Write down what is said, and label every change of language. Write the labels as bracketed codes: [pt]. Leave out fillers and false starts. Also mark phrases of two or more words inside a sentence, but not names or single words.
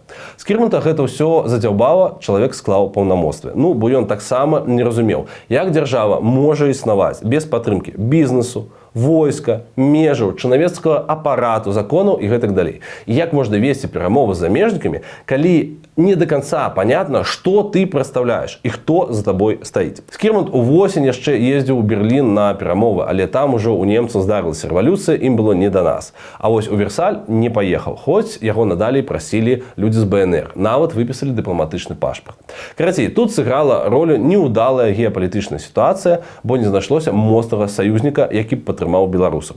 [be] Скірманта гэта ўсё задзяўбала, чалавек склаў паўнамоцтвы. Ну, бо ён таксама не разумеў, як дзяржава можа існаваць без падтрымкі бізнесу, войска, межаў, чынавецкага апарату, законаў і гэтак далей. І як можна весці перамовы з замежнікамі, калі [ru] не до конца понятно, [be] што ты прадстаўляеш і хто за табой стаіць. Скірмант увосень яшчэ ездзіў у Берлін на перамовы, але там ужо у немцаў здарылася рэвалюцыя, ім было не да нас. А вось у Версаль не паехаў, хоць яго надалей прасілі людзі з БНР. Нават выпісалі дыпламатычны пашпарт. Карацей, тут сыграла ролю неўдалая геапалітычная сітуацыя, бо не знайшлося моцнага саюзніка, які б падтрымаў беларусаў.